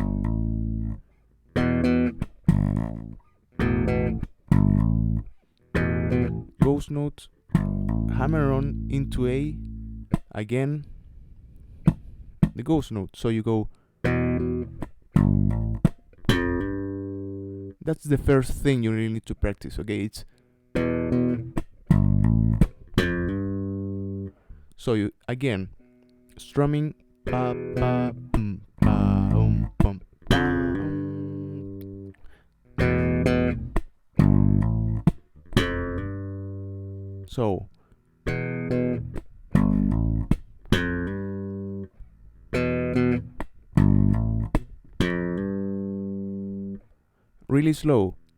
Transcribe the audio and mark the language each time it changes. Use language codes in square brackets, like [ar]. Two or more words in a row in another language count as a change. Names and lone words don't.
[en] Ghost note, hammer on into A, again the ghost note. So you go. That's the first thing you really need to practice, okay? It's so you again strumming pa pa pa pum. So really slow.